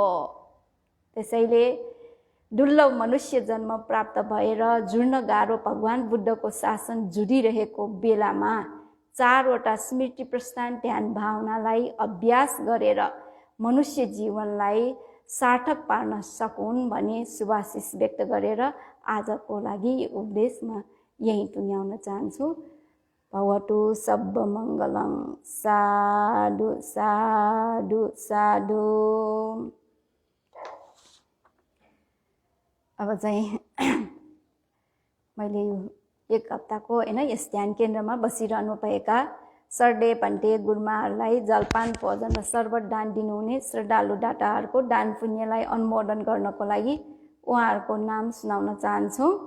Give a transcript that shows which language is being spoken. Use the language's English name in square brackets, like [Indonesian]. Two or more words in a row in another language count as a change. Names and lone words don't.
[Nepali] त्यसैले दुर्लभ मनुष्य जन्म प्राप्त भएर जुड्न गाह्रो भगवान बुद्धको शासन जुडिरहेको बेलामा 4वटा स्मृति प्रस्थान ध्यान भावनालाई अभ्यास गरेर मनुष्य जीवनलाई सार्थक पार्न सकुन् भनी शुभाशिष व्यक्त गरेर आजको लागि उपदेश म यही टुङ्ग्याउन चाहन्छु। [Pali] भवतु सब मङ्गलं। साधु साधु साधु। [Nepali] अब चाहिँ मैले यो 1 हप्ताको होइन यस ध्यान केन्द्रमा बसिरहनु भएका सर्डे भन्टे गुरुमाहरूलाई जलपान भोजन र शरबत दान दिनुहुने श्रद्धालु दाताहरूको दान पुण्यलाई अनुमोदन गर्नको लागि उहाँहरूको नाम सुनाउन चाहन्छु।